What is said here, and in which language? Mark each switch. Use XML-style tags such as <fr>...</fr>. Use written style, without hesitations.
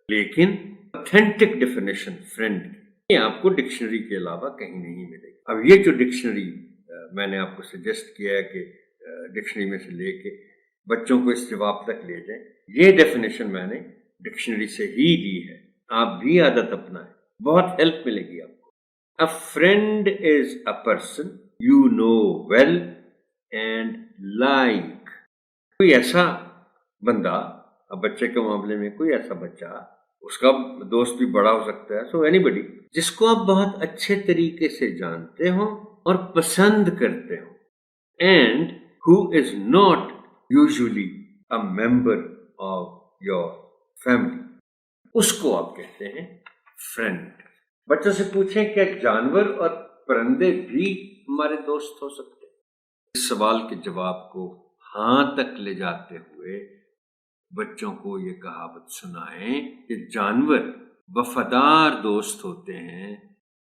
<ur>لیکن authentic definition friend کی آپ کو ڈکشنری کے علاوہ کہیں نہیں ملے گی. اب یہ جو ڈکشنری میں نے آپ کو سجیسٹ کیا ہے کہ ڈکشنری میں سے لے کے بچوں کو اس جواب تک لے جائیں، یہ ڈیفینیشن میں نے ڈکشنری سے ہی دی ہے. آپ بھی عادت اپنائیں، بہت ہیلپ ملے گی آپ کو.</ur> <en>A friend is a person you know well and like.</en> <ur>کوئی ایسا بندہ، اب بچے کے معاملے میں کوئی ایسا بچہ، اس کا دوست بھی بڑا ہو سکتا ہے،</ur> <en>so anybody</en> <ur>جس کو آپ بہت اچھے طریقے سے جانتے ہوں اور پسند کرتے ہوں.</ur> <en>And who is not usually a member of your family.</en> <ur>اس کو آپ کہتے ہیں فرینڈ. بچوں سے پوچھیں کہ جانور اور پرندے بھی ہمارے دوست ہو سکتے ہیں؟ اس سوال کے جواب کو ہاں تک لے جاتے ہوئے بچوں کو یہ کہاوت سنائیں کہ جانور وفادار دوست ہوتے ہیں.</ur>